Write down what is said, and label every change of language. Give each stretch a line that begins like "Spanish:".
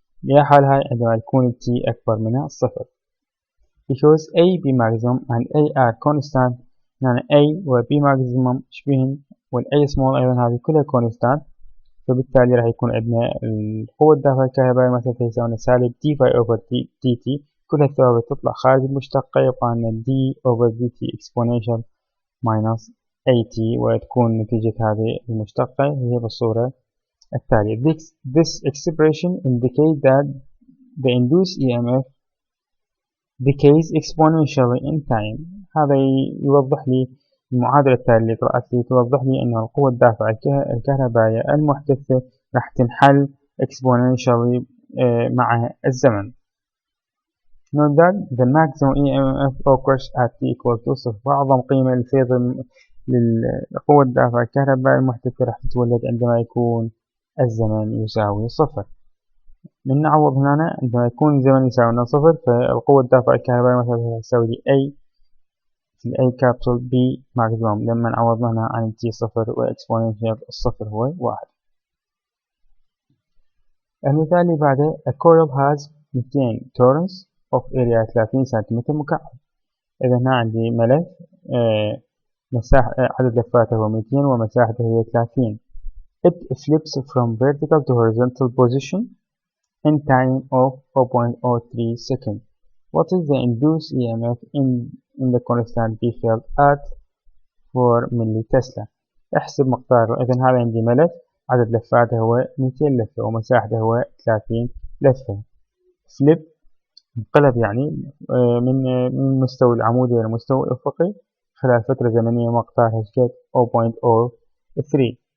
Arabic: لها حالها عندما يكون T أكبر من الصفر.
English: because A B maximum and A are constant،
Arabic: يعني A و B maximum شبيهن، وال A small أيضا هذه كلها constant، فبالتالي راح يكون عندنا القوة الدافعة الكهربائية مثلا يساوي سالب d باي over dt، كل الثوابت تطلع خارج المشتقة، يبقى عندنا d over dt exponential minus at، وتكون نتيجة هذه المشتقة هي بالصورة التالية.
English: This expression indicates that the induced EMF decays exponentially in time.
Arabic: هذا يوضح لي المعادلة التالية اللي قرأت لي، توضح لي أن القوة الدافعة الكهربائية المحتثة راح تنحل exponentially مع الزمن.
English: Note that the maximum EMF occurs at t equal to 0.
Arabic: وأعظم قيمة للفيض للقوة الدافعة الكهربائية المحتثة راح تتولد عندما يكون الزمن يساوي 0. من نعوض هنا عندما يكون الزمن يساوي 0، فالقوة الدافعة الكهربائية مثلا تساوي لي A في A capital B maximum، لما نعوض هنا عن T 0 وإكسبوننشال الصفر هو 1. المثال اللي بعده:
English: A coil has 200 turns of area 30
Arabic: سنتيمتر مكعب. إذا هنا عندي ملف مساحة عدد لفاته هو 200 ومساحته هي 30.
English: It flips from vertical to horizontal position in time of 4.03 seconds. What is the induced EMF in the constant B field at 4
Arabic: ملي تسلا؟ احسب مقداره. إذا هذا عندي ملف عدد لفاته هو 200 لفة ومساحته هو 30 لفة. فليب انقلب يعني من المستوى العمودي إلى المستوى الأفقي خلال فترة زمنية مقدارها 0.03.